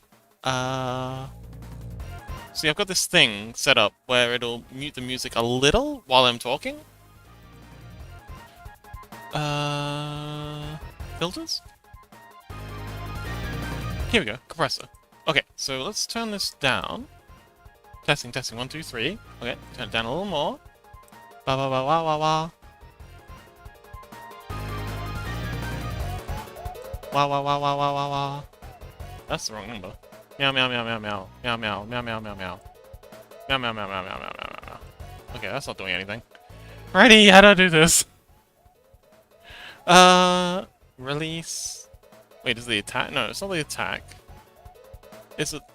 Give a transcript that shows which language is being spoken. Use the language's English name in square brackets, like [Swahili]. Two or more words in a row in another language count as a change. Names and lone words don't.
[English] See, I've got this thing set up where it'll mute the music a little while I'm talking. Filters? Here we go, compressor. Okay, so let's turn this down. Testing, 1, 2, 3. Okay, turn it down a little more. Ba ba ba wa wa wa. Wa wa wa wa wa wa wa. That's the wrong number. Meow meow meow meow meow. Meow meow meow meow meow meow. Meow meow meow meow meow meow meow meow. Okay, that's not doing anything. Alrighty, how do I do this? Release. Wait, is the attack? No, it's not the attack. Is it?